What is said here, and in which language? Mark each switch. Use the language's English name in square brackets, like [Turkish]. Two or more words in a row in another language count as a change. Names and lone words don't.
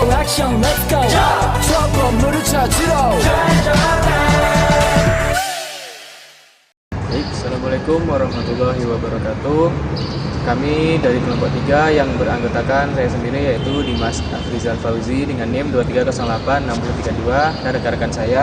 [Korean] 액션 [English] let's go [Korean] 저 건물을 찾으러 [Arabic] Baik, السلام عليكم ورحمة الله وبركاته. [Indonesian] Kami dari kelompok 3 yang beranggotakan saya sendiri yaitu Dimas Afrizal Fauzi dengan NIM 23086032 dan rekan-rekan saya.